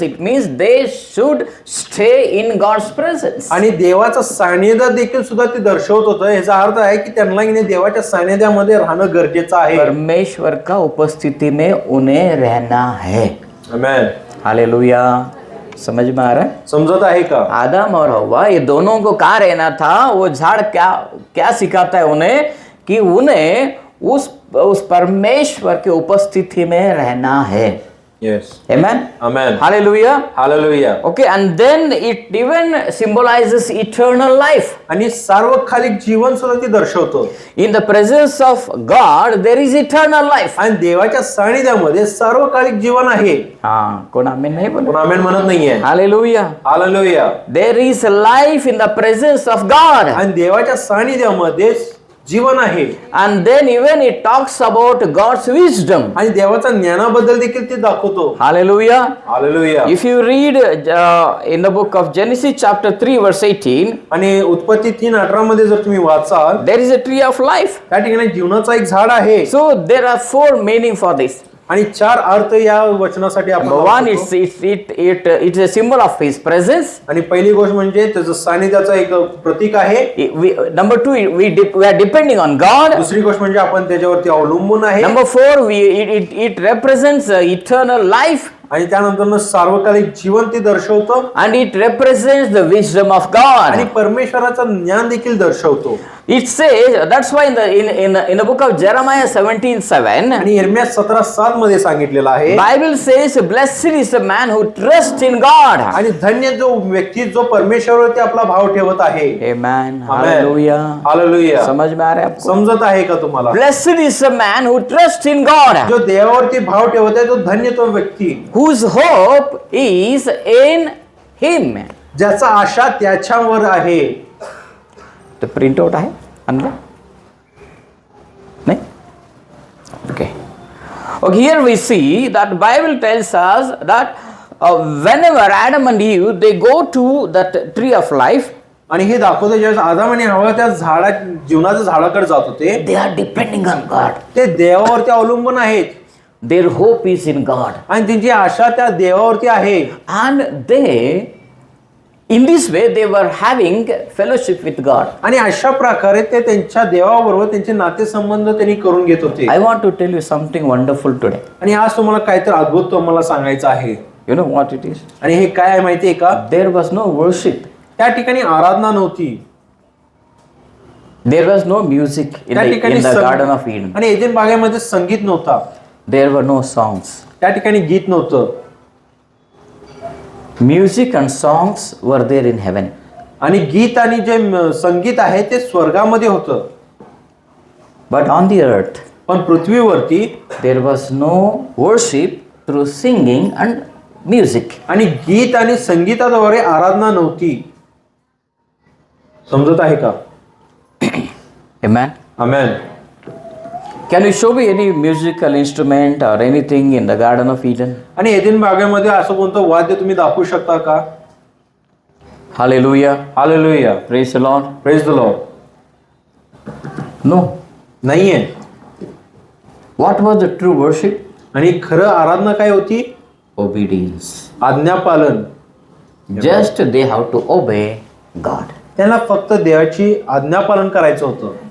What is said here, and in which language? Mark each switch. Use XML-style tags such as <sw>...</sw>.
<en>It means they should stay in God's presence.</en> <mr>आणि देवाचं सानिध्य देखील सुद्धा ते दर्शवत होतं. याचा अर्थ आहे की त्यांना देवाच्या सानिध्यामध्ये राहणं गरजेचं आहे.</mr> <hi>परमेश्वर का उपस्थिति में उन्हें रहना है. आमेन. हालेलुया. समझ में आ रहा है?</hi> <mr>समझत आहे का?</mr> <hi>आदम और हव्वा ये दोनों को कहाँ रहना था? वो झाड़ क्या सिखाता है उन्हें? कि उन्हें उस परमेश्वर के उपस्थिति में रहना है.</hi> <en>Yes. Amen. Amen. Hallelujah. Hallelujah. Okay, and then it even symbolizes eternal life.</en> <mr>आणि सार्वकालिक जीवन सुद्धा ते दर्शवतो.</mr> <en>In the presence of God there is eternal life.</en> <mr>आणि देवाच्या सानिध्यामध्ये सार्वकालिक जीवन आहे. हाँ, कोण आमेन नाही बोल? कोण आमेन म्हणत नाहीये. Hallelujah. Hallelujah.</mr> <en>There is life in the presence of God.</en> <mr>आणि देवाच्या सानिध्यामध्ये जीवन आहे.</mr> <en>And then even it talks about God's wisdom.</en> <mr>आणि देवाच्या ज्ञानाबद्दल देखील ते दाखवतो. Hallelujah. Hallelujah.</mr> <en>If you read in the book of Genesis chapter 3 verse 18,</en> <mr>आणि उत्पत्ती 3:18 मध्ये जर तुम्ही वाचाल,</mr> <en>there is a tree of life.</en> <mr>त्या ठिकाणी जीवनाचा एक झाड आहे.</mr> <en>So there are 4 meaning for this.</en> <mr>आणि 4 अर्थ या वचनासाठी आपण</mr> <en>One,</en> <mr>वापरतो.</mr> <en>it's a symbol of His presence.</en> <mr>आणि पहिली गोष्ट म्हणजे त्याचं सानिध्याचं एक प्रतीक आहे.</mr> <en>Number 2, we are depending on God.</en> <mr>दुसरी गोष्ट म्हणजे आपण त्याच्यावरती अवलंबून आहे.</mr> <en>Number 4, it represents eternal life.</en> <mr>आणि त्यानंतर सार्वकालिक जीवन ते दर्शवतो.</mr> <en>And it represents the wisdom of God.</en> <mr>आणि परमेश्वराचं ज्ञान देखील दर्शवतो.</mr> <en>It says, that's why in the book of Jeremiah 17:7,</en> <mr>आणि यिर्मया 17:7 मध्ये सांगितलेलं आहे,</mr> <en>Bible says, blessed is the man who trusts in God.</en> <mr>आणि धन्य जो व्यक्ती जो परमेश्वरावरती आपला भाव ठेवत आहे. Amen. Hallelujah. हालेलुया.</mr> <hi>समझ में आ रहा है आपको?</hi> <mr>समजत आहे का तुम्हाला?</mr> <en>Blessed is the man who trusts in God,</en> <mr>जो देवावरती भाव ठेवत आहे तो धन्य तो व्यक्ती,</mr> <en>whose hope is in Him.</en> <mr>ज्याचा आशा त्याच्यावर आहे. तो प्रिंट आउट आहे आणलं नाही?</mr> <en>Okay. Okay, here we see that Bible tells us that whenever Adam and Eve they go to that tree of life,</en> <mr>आणि हे दाखवतो ज्यावेळेस आदम आणि हवा त्या जीवनाच्या झाडाकडे जात होते,</mr> <en>they are depending on God.</en> <mr>ते देवावरती अवलंबून आहेत.</mr> <en>Their hope is in God.</en> <mr>आणि त्यांची आशा त्या देवावरती आहे.</mr> <en>And they, in this way, they were having fellowship with God.</en> <mr>आणि अशा प्रकारे ते त्यांच्या देवाबरोबर त्यांचे नातेसंबंध त्यांनी करून घेत होते.</mr> <en>I want to tell you something wonderful today.</en> <mr>आणि आज तुम्हाला काहीतरी अद्भुत तुम्हाला सांगायचं आहे.</mr> <en>You know what it is?</en> <mr>आणि हे काय आहे माहिती आहे का?</mr> <en>There was no worship.</en> <mr>त्या ठिकाणी आराधना नव्हती.</mr> <en>There was no music in the Garden of Eden.</en> <mr>आणि एदेन बागेमध्ये संगीत नव्हता.</mr> <en>There were no songs.</en> <mr>त्या ठिकाणी गीत नव्हतं.</mr> <en>Music and songs were there in heaven.</en> <mr>आणि गीत आणि जे संगीत आहे ते स्वर्गामध्ये होतं.</mr> <en>But on the earth,</en> <mr>पण पृथ्वीवरती</mr> <en>there was no worship through singing and music.</en> <mr>आणि गीत आणि संगीताद्वारे आराधना नव्हती. समजत आहे का? Amen. Amen.</mr> <en>Can you show me any musical instrument or anything in the Garden of Eden?</en> <mr>आणि एदेन बागेमध्ये असं कोणतं वाद्य तुम्ही दाखवू शकता का? Hallelujah. Hallelujah.</mr> <en>Praise the Lord. Praise the Lord. No.</en> <mr>नाहीये.</mr> <en>What was the true worship?</en> <mr>आणि खरं आराधना काय होती?</mr> <en>Obedience.</en> <mr>आज्ञापालन.</mr> <en>Just they have to obey God.</en> <mr>त्यांना फक्त देवाची आज्ञापालन करायचं होतं.</mr>